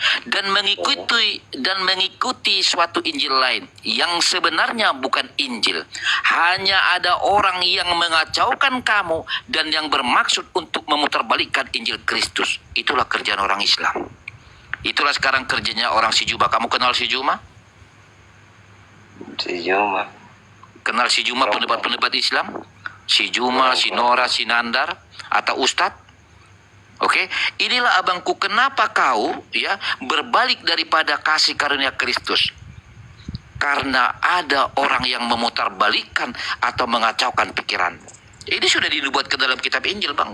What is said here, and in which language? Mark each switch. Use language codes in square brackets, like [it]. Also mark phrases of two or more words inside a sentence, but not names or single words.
[id] dan mengikuti suatu Injil lain yang sebenarnya bukan Injil. Hanya ada orang yang mengacaukan kamu dan yang bermaksud untuk memutarbalikkan Injil Kristus. Itulah kerjaan orang Islam. Itulah sekarang kerjanya orang si Juma. Kamu kenal si Juma? Si Juma. Kenal si Juma, pendebat-pendebat Islam? Si Juma, si Nora, si Nandar, atau Ustadz? Oke, inilah abangku, kenapa kau ya berbalik daripada kasih karunia Kristus? Karena ada orang yang memutarbalikkan atau mengacaukan pikiran. Ini sudah dibuat ke dalam kitab Injil, Bang.